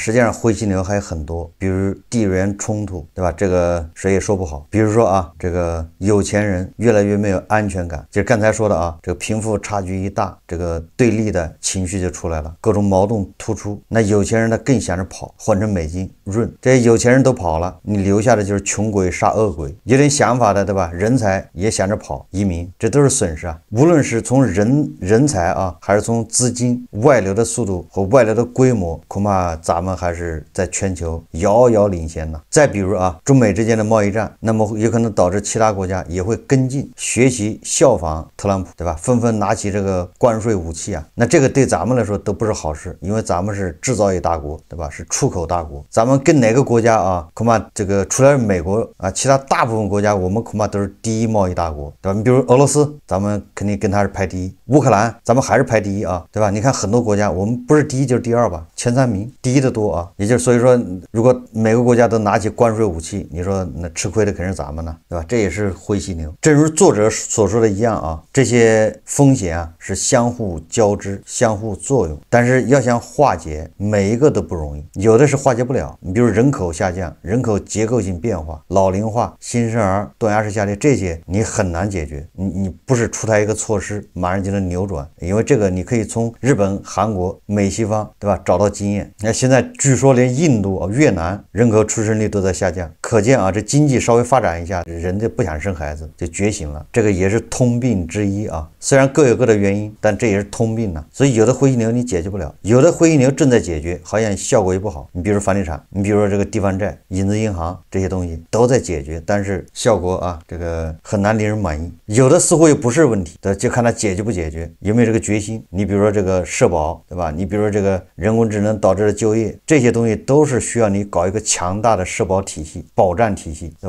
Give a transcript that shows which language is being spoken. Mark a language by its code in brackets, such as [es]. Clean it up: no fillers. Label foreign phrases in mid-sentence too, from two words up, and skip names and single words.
[zh] 實際上灰犀牛還有很多，比如地缘衝突，對吧？這個誰也說不好。比如說啊，這個有錢人越來越沒有安全感，就是剛才說的啊，這個貧富差距一大，這個對立的情緒就出來了，各種矛盾突出。那有錢人呢更想着跑，換成美金潤，這些有錢人都跑了，你留下的就是窮鬼杀惡鬼。有點想法的，对吧？人才也想着跑移民，這都是損失啊。無論是從人才啊，還是從資金外流的速度和外流的規模，恐怕咱們還是在全球遙遙領先呢。再比如啊，中美之間的貿易戰，那麼有可能導致其他國家也會跟進學習效仿特朗普，对吧？紛紛拿起這個關稅武器啊，那這個對咱們來說都不是好事，因為咱們是制造業大國，對吧？是出口大國，咱們跟哪個國家啊，恐怕這個除了美國啊，其他大部分國家我們恐怕都是第一貿易大国，对吧？你比如俄羅斯，咱們肯定跟他是排第一，烏克蘭咱們還是排第一啊，对吧？你看很多国家我们不是第一就是第2吧，前3名，第一的多啊。也就是所以說，如果每個國家都拿起關稅武器，你說那吃虧的肯定是咱們呢，對吧？這也是灰犀牛。正如作者所說的一樣啊，這些風險啊是相互交織、相互作用，但是要想化解，每一個都不容易，有的是化解不了。你比如人口下降、人口結構性變化、老齡化、新生兒、断崖式下跌，這些你很難解決。你不是出台一個措施馬上就能扭轉，因為這個你可以從日本、韓國、美西方，對吧？找到經驗。那現在據說連印度、越南人口出生率都在下降，可見啊，這經濟稍微發展一下，人就不想生孩子，就覺醒了。這個也是通病之一啊。雖然各有各的原因，但这也是通病呢。所以有的灰犀牛你解決不了，有的灰犀牛正在解決，好像效果也不好。你比如房地產，你比如說這個地方債、影子銀行這些東西都在解決，但是效果啊，這個很難令人滿意。有的似乎也不是問題，就看它解決不解決，有沒有這個決心。你比如說這個社保，對吧？你比如說這個人工智能導致的就業，這些東西都是需要你搞一個強大的社保體系、保障體系，對吧？